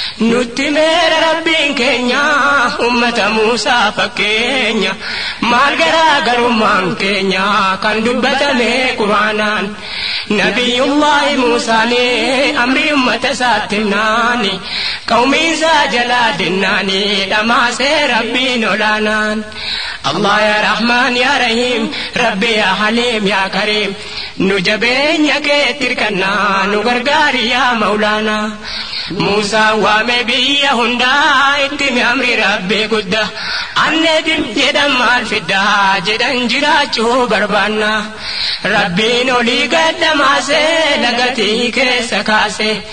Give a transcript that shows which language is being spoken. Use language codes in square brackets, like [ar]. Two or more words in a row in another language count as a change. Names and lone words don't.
[om] Nutti meera Rabbiin keenya ummata Muusaa fakkeenya. Maal garaa garummaan keenya kan dubbatame Quraanaan. Nabiyullaahi Muusaanii amri ummata isaatti himnaani. Qawmiin isaa jalaa dinnaani dhamaasee Rabbiin olaanaan. [ar] الله يا رحمن يا رحيم رب يا حليم يا كريم, [om] nu jabeenya keetti hirkannaa, nu gargaari [ar] يا مولانا. [om] Muusaa waame biyya hundaa, itti mi amri Rabbi gudda. Anneetim jedhan maal fiddaa jedhan jiraachuu barbaanna. Rabbiin olii gad dhamaasee lagatii keessa kaase.